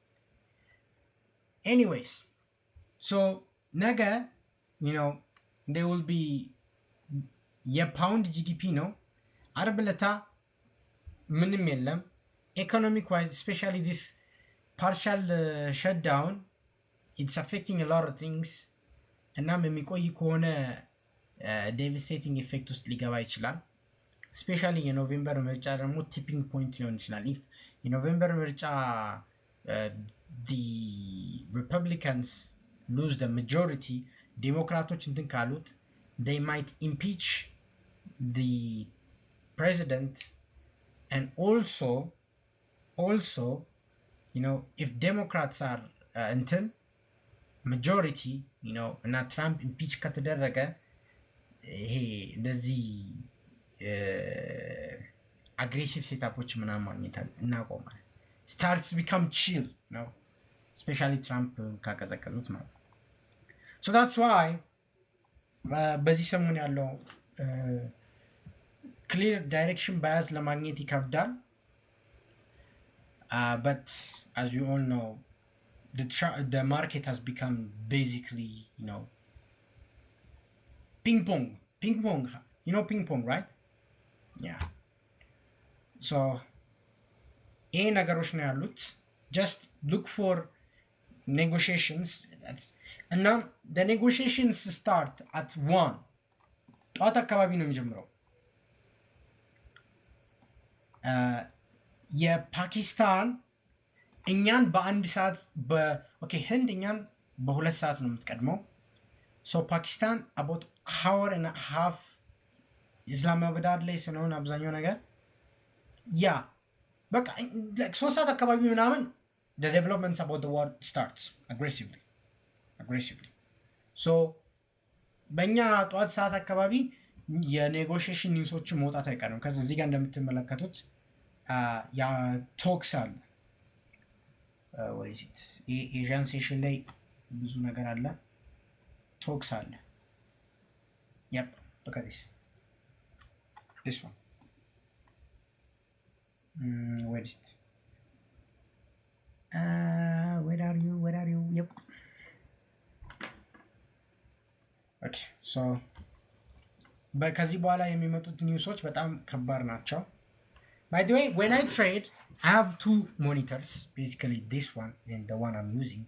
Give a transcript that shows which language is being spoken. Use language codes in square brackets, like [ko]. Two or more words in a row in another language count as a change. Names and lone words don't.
[en] anyways so ነገ you know there will be [am] የፓውንድ GDP ነው። አርብ ዕለት ምንም የለም [en] economic wise, especially this partial shutdown, it's affecting a lot of things. [am] እናም የሚቆይ ከሆነ [en] devastating effect [am] ውስጥ ሊገባ ይችላል። especially የኖቬምበር ምርጫ ደግሞ [en] tipping point [am] ሊሆን ይችላል። if የኖቬምበር ምርጫ [en] the Republicans lose the majority, [am] ዴሞክራቶች እንትን ካሉት [en] they might impeach the president, and also you know if Democrats are እንትን majority you know እና ትራምፕ impeach [am] ከተደረገ ይሄ እንደዚህ [en] aggressive [am] ሴታፖች ምናምን ማግኘት እናቆማለን። [en] starts to become chill, you know, especially [am] ትራምፕ ካቀዘቀዙት ማለት ነው። [en] so that's why [am] በዚህ ሰሞን ያለው [en] clear direction bias [am] ለማግኘት ይከብዳል። [en] but as you all know, the market has become basically, you know, ping pong. You know ping pong, right? Yeah. So [am] ይሄ ነገሮች ነው ያሉት። [en] just look for negotiations. [am] እና [en] the negotiations start at 1 [am] ጠዋት አካባቢ ነው የሚጀምረው። የፓኪስታን እኛን በአንድ ሰዓት ኦኬ ህንድ እኛን በ2 ሰዓት ነው የምትቀድመው። ሶ ፓኪስታን [en] about hour and a half [am] ኢስላማባድ ላይ ስለሆነ አብዛኛው ነገር ያ በቃ 3 ሰዓት አካባቢ ምናምን [en] the developments about the war starts aggressively. [am] so በእኛ ጠዋት ሰዓት አካባቢ የኔጎሽሽን ኒውሶችን መውጣት አይቀርም። ከዚ እዚህ ጋር እንደምትመለከቱት ያ ቶክስ አለ ወይሲት ኤዥያን ሴሽን ላይ ብዙ ነገር አለ። ቶክስ አለ። [en] yep look at this one where is it where are you yep okay so [am] ከዚህ በኋላ የሚመጡት ኒውሶች በጣም ከባድ ናቸው። [en] By the way, when I trade, I have two monitors, basically this one and the one I'm using.